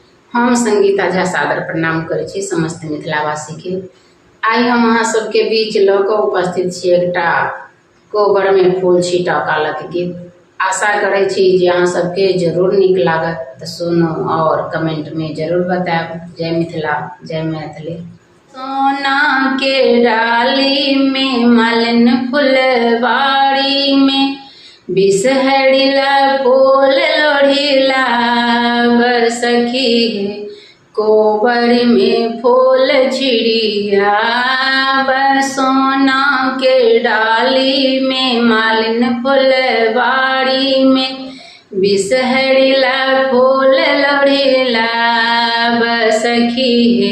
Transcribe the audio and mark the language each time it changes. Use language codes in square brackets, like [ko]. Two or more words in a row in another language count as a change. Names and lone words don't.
[mai] हम संगीता झा सादर प्रणाम करै छी समस्त मिथिलावासी के। आई हम अहाँ सबके बीच लऽ कऽ उपस्थित छी एकटा कोबर में फूल छीटऽ कालक गीत। आशा करै छी जे अहाँ सबके जरूर नीक लागत, तऽ सुनू और कमेंट में जरूर बताएब। जय मिथिला, जय मैथिली। सोना के डाली में मलन फुलवारी में बिसहरिला फूल लोढ़िला सखी है। कोबर में फूल छिड़िया सोना के डाली में मालिन फुलवारी में बिसहरिला फूल लोढ़िला सखी है।